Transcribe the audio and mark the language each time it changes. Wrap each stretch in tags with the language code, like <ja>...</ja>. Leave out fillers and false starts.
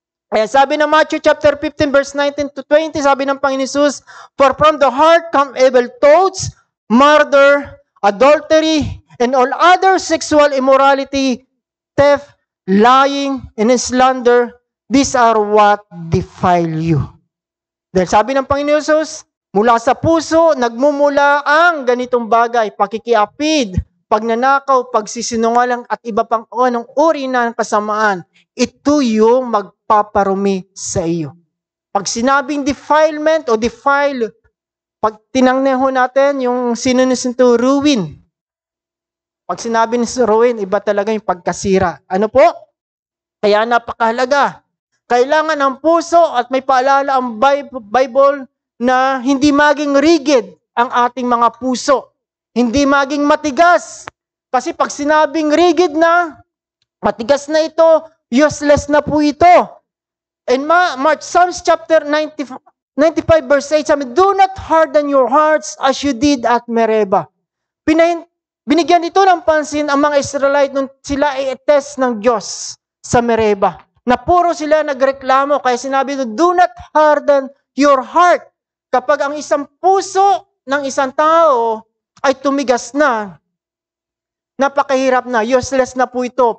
<tl>Kaya sabi ng Matthew chapter 15 verse 19 to 20, sabi ng Panginoon Jesus,</tl> <en>for from the heart come evil thoughts, murder, adultery, and all other sexual immorality, theft, lying, and slander. These are what defile you.</en> <tl>Dahil sabi ng Panginoon Jesus, mula sa puso, nagmumula ang ganitong bagay, pakikiapid, pagnanakaw, pagsisinungaling, at iba pang anong uri ng kasamaan. Ito yung magpaparumi sa iyo. Pag sinabing defilement o defile, pag tinangneho natin yung synonym nito, ruin. Pag sinabi ni ruin, iba talaga yung pagkasira. Ano po? Kaya napakahalaga. Kailangan ang puso at may paalala ang Bible na hindi maging rigid ang ating mga puso. Hindi maging matigas. Kasi pag sinabing rigid na, matigas na ito, useless na po ito.</tl> <en>In Psalms chapter 95 verse 8,</en> <tl>sabi,</tl> <en>do not harden your hearts as you did at Meribah.</en> <tl>Binigyan ito ng pansin ang mga Israelite nung sila i-test ng Diyos sa Meribah. Na puro sila nagreklamo, kaya sinabi ito,</tl> <en>do not harden your heart.</en> <tl>Kapag ang isang puso ng isang tao ay tumigas na, napakahirap na, useless na po ito.</tl>